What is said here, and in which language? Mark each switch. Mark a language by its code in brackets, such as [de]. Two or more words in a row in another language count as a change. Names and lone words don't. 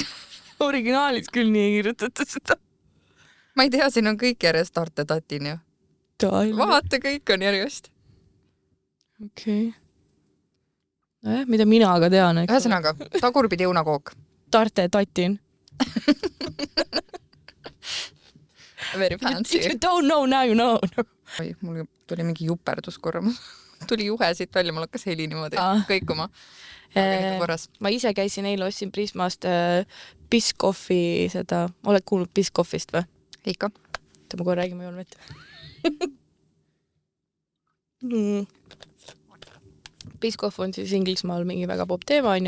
[et] Originaalis küll nii ei kirjutatud seda. Ma ei tea, siin on kõik järjest Tarte Tatin ju. Vaata, kõik on järjest. Okei. Nojah, mida mina aga tean. Ühesõnaga, tagurpidi õunakook. Tarte Tatin. [en] Very fancy. If you don't know, now you know. [et] Oi, mul tuli mingi juperdus korra. Tuli juhe siit välja, mul hakkas heli niimoodi kõikuma. Ma ise käisin eile, ostsin Prismast Biscoffi seda. Oled kuulnud Biscoffist või? Ikka. Ma kohe räägime joon vett. Biscoff on siis Inglismaal mingi väga pop teema, on ju.